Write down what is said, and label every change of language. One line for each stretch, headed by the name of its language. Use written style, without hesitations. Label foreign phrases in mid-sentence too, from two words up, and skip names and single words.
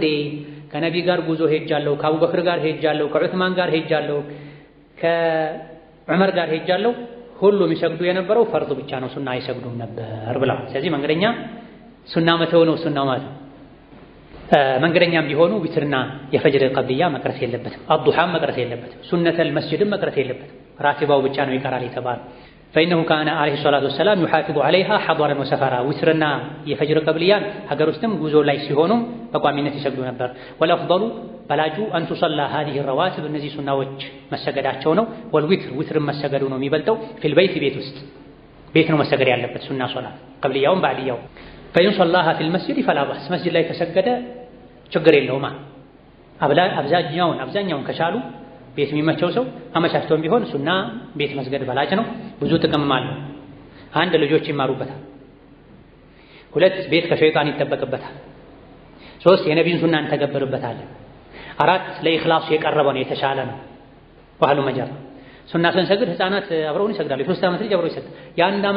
Amharic: ከነቢ ጋር ጉዞ ሄጃለሁ፣ ከአቡበክር ጋር ሄጃለሁ፣ ከዑስማን ጋር ሄጃለሁ፣ ከዑመር ጋር ሄጃለሁ። ሁሉ የሚሰግዱ የነበረው ፈርድ ብቻ ነው፣ ሱና አይሰግዱም ነበር ብላ። ስለዚህ መንገደኛ ሱና መተው ነው ሱናው ማለት ነው። መንገደኛም ቢሆኑ ዊትርና የፈጅር ቀብልያ መቅረት የለበትም። አዱሃም መቅረት የለበትም። ሱነተል መስጂድም መቅረት የለበትም። ራቲባው ብቻ ነው ይቀራል የተባለ
Arabic: فإنه كان عليه الصلاة والسلام يحافظ عليها حضرا وسفرا
Amharic: ዊትርና የፈጅር ቀብልያን ሀገር ውስጥም ጉዞ ላይ ሲሆኑም በቋሚነት ይሰግዱ ነበር። ወልአፍضሉ በላጁ
Arabic: أن تصلى هذه الرواتب
Amharic: እነዚህ ሱናዎች መሰገዳቸው ነው። ወልዊትር ዊትርም መሰገዱ ነው የሚበልጠው። ፊል በይት ቤት ውስጥ ቤት ነው መሰገድ ያለበት ሱና ሶላት ቀብልያውም ባዕድያው።
Arabic: فإن صلاها في المسجد فلا بأس
Amharic: መስጂድ ላይ ከሰገደ ችግር የለውም። አብዛኛውን ከቻሉ ቤት የሚመቸው ሰው አመቻችቶም ቢሆን ሱና ቤት መስገድ በላጭ ነው። ብዙ ጥቅምም አለው። 1 ልጆች ይማሩበታል። 2 ቤት ከሸይጣን ይጠበቅበታል። 3 የነቢዩን ሱና እንተገብርበታለን። 4 ለኢኽላስ የቀረበ ነው፣ የተሻለ ነው። ባህሉ መጀር ሱና ስንሰግድ ህፃናት አብረውን ይሰግዳሉ። የ3 ዓመት ልጅ አብረው ይሰግዳል። የ1 ዓመት